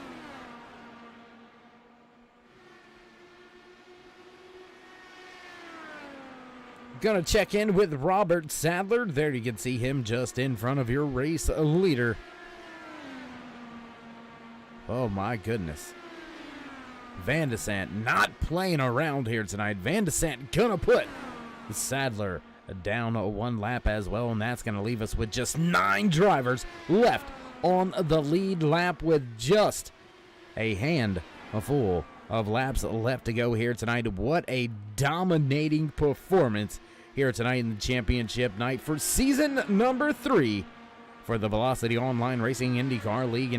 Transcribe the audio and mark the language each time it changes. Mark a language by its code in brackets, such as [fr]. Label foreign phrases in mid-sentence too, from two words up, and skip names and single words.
[en] Gonna check in with Robert Sadler. There you can see him just in front of your race leader. Oh my goodness. Van de Sant not playing around here tonight. Van de Sant gonna put Sadler down 1 lap as well, and that's gonna leave us with just 9 drivers left on the lead lap with just a handful of laps left to go here tonight. What a dominating performance here tonight in the championship night for season number 3 for the Velocity Online Racing IndyCar League.